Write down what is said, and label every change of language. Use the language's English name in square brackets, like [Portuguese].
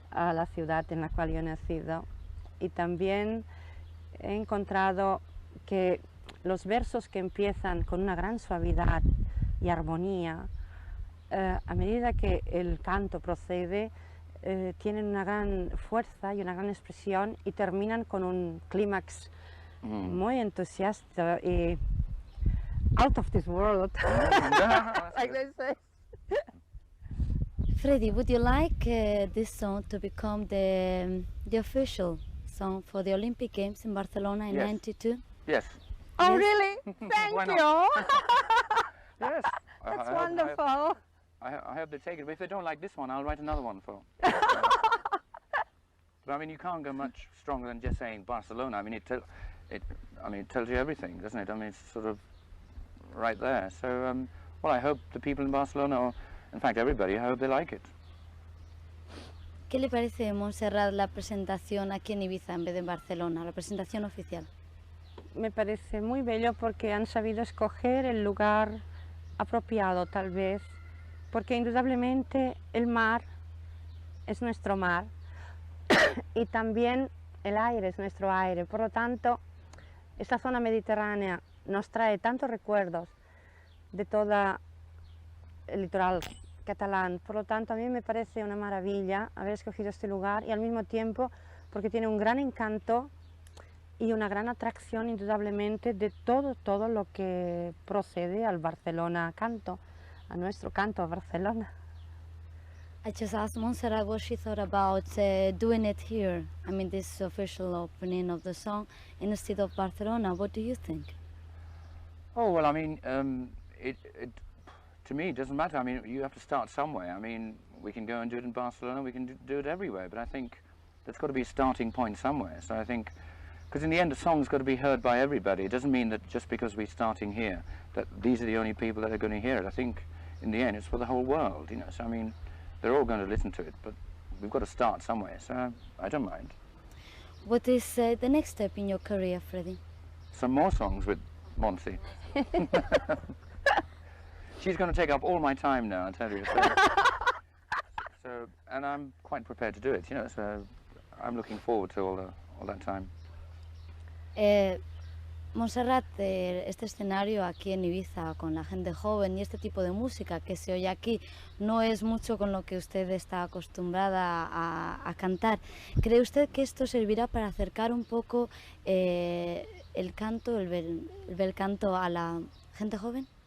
[Spanish] a la ciudad en la cual yo he nacido, y también he encontrado que los versos que empiezan con una gran suavidad y armonía, a medida que el canto procede, tienen una gran fuerza y una gran expresión y terminan con un clímax muy entusiasta y [English] out of this world, like they say. Freddie, would you like this song to become the official song for the Olympic Games in Barcelona in Yes. '92? Yes. Oh, Yes. really? Thank Why not? you. Yes. That's wonderful. I hope they take it. But if they don't like this one, I'll write another one for. But I mean, you can't go much stronger than just saying Barcelona. I mean, it tells you everything, doesn't it? I mean, it's sort of right there. So, well, I hope the people in Barcelona, or in fact everybody, I hope they like it. [Spanish] ¿Qué le parece, Montserrat, la presentación aquí en Ibiza en vez de en Barcelona, la presentación oficial? Me parece muy bello porque han sabido escoger el lugar apropiado, tal vez, porque indudablemente el mar es nuestro mar y también el aire es nuestro aire. Por lo tanto, esta zona mediterránea nos trae tantos recuerdos de todo el litoral catalán. Por lo tanto, a mí me parece una maravilla haber escogido este lugar, y al mismo tiempo porque tiene un gran encanto y una gran atracción indudablemente de todo lo que procede al Barcelona canto, a nuestro canto a Barcelona. [English] I just asked Montserrat what she thought about doing it here. I mean, this official opening of the song instead of Barcelona. What do you think? Oh, well, I mean, to me, it doesn't matter. I mean, you have to start somewhere. I mean, we can go and do it in Barcelona, we can do it everywhere, but I think there's got to be a starting point somewhere. So I think, because in the end, a song's got to be heard by everybody. It doesn't mean that just because we're starting here, that these are the only people that are going to hear it. I think, in the end, it's for the whole world, you know. So, I mean, they're all going to listen to it, but we've got to start somewhere, so I don't mind. What is the next step in your career, Freddie? Some more songs with Monty. She's going to take up all my time now, I tell you. So, and I'm quite prepared to do it, you know, so I'm looking forward to all that time. [Spanish] Montserrat, este escenario aquí en Ibiza con la gente joven y este tipo de música que se oye aquí no es mucho con lo que usted está acostumbrada a cantar. ¿Cree usted que esto servirá para acercar un poco el canto, el bel canto a la gente joven?